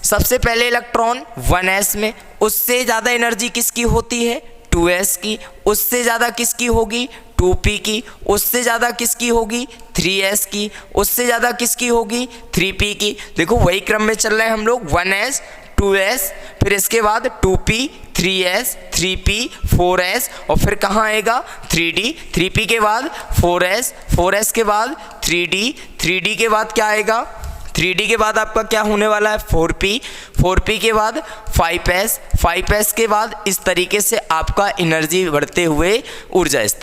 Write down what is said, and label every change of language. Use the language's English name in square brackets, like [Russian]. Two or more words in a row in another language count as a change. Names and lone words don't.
[Hindi] सबसे पहले इलेक्ट्रॉन 1s में। उससे ज़्यादा एनर्जी किसकी होती है? 2s की, उससे ज़्यादा किसकी होगी 2p की, उससे ज़्यादा किसकी होगी 3s की, उससे ज़्यादा किसकी होगी 3p की। देखो वही क्रम में चल रहे हैं हम लोग, 1s 2s, फिर इसके बाद 2p 3s 3p 4s, और फिर कहाँ आएगा 3d, 3p के बाद 4s, 4s के बाद 3d, 3d के बाद क्या आएगा 3d के बाद आपका क्या होने वाला है 4p, 4p के बाद 5s, 5s के बाद इस तरीके से आपका एनर्जी बढ़ते हुए ऊर्जा स्तर।